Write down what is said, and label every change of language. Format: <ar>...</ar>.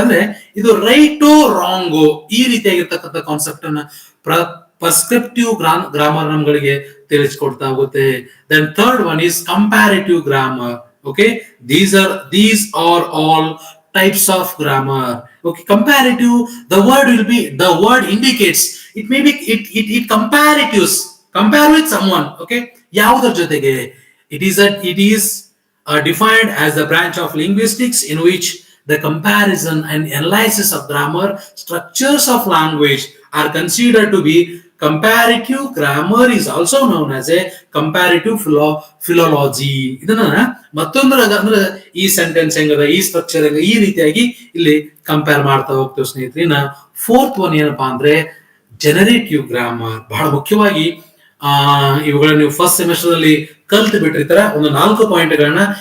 <kn>ಅಂದ್ರೆ ಇದು ರೈಟೋ ರಾಂಗೋ ಈ ರೀತಿಯಾಗಿರ್ತಕ್ಕಂಥ ಕಾನ್ಸೆಪ್ಟ್ ಅನ್ನ ಪರ್ಸ್ಕ್ರಿಪ್ಟಿವ್ ಗ್ರಾಮರ್ ನಮ್ಗಳಿಗೆ ತಿಳಿಸ್ಕೊಡ್ತಾ ಹೋಗುತ್ತೆ.</kn> <en>Then third one is comparative grammar. Okay, these are all types of grammar. Okay, comparative, the word indicates, it may be it comparatives, compare with someone.</en> <kn>Okay, ಯಾವುದರ ಜೊತೆಗೆ?</kn> <en>It is defined as the branch of linguistics in which the comparison and analysis of grammar structures of language are considered to be comparative. Grammar is also known as a comparative philology.</en> <kn>ಇದನ್ನ ಮತ್ತೊಂದರ ಅಂದ್ರೆ ಈ sentence ಹೆಂಗದ, ಈ structure ಹೆಂಗ, ಈ ರೀತಿಯಾಗಿ ಇಲ್ಲಿ compare ಮಾಡ್ತಾ ಹೋಗ್ತೇವೆ ಸ್ನೇಹಿತರೆ. ಇನ್ನ ಫೋರ್ತ್ ಒನ್ ಏನಪ್ಪಾ ಅಂದ್ರೆ ಜನರೇಟಿವ್ ಗ್ರಾಮರ್. ಬಹಳ ಮುಖ್ಯವಾಗಿ ಇವುಗಳ ನೀವು ಫಸ್ಟ್ ಸೆಮಿಸ್ಟರ್ ಅಲ್ಲಿ ಕಲ್ತು ಬಿಟ್ಟಿರ್ತಾರ ಒಂದು 4 ಪಾಯಿಂಟ್ಗಳನ್ನ.</kn>